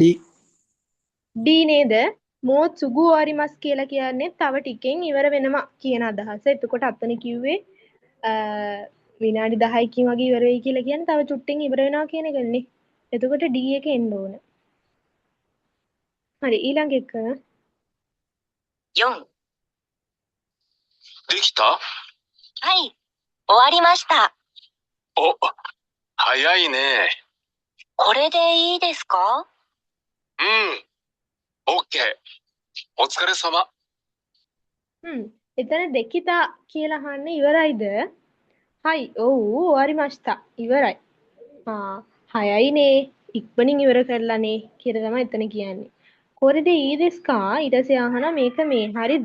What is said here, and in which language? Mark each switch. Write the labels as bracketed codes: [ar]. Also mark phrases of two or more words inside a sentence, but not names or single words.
[si] D නේද [ja] もうすぐ終わります [si] කියලා කියන්නේ තව ටිකෙන් ඉවර වෙනවා කියන අදහස. එතකොට අතන කිව්වේ විනාඩි 10කින් වගේ ඉවර වෙයි කියලා කියන්නේ තව චුට්ටෙන් ඉවර වෙනවා කියන එකනේ. එතකොට D එක එන්න ඕන. හරි ඊළඟ එක 4、 [ja] できた？はい、終わりました。お、早いね。これでいいですか？うん。オッケー。お疲れ様。 [si] එතන දෙකිතා කියලා අහන්නේ ඉවරයිද? හයි ඔව් වරිමස්තා ඉවරයි. 6යිනේ ඉක්මනින් ඉවර කරලානේ කියලා තමයි එතන කියන්නේ. [ja] これでいいですか [si] ඊට පස්සේ අහනවා මේක මේ හරිද?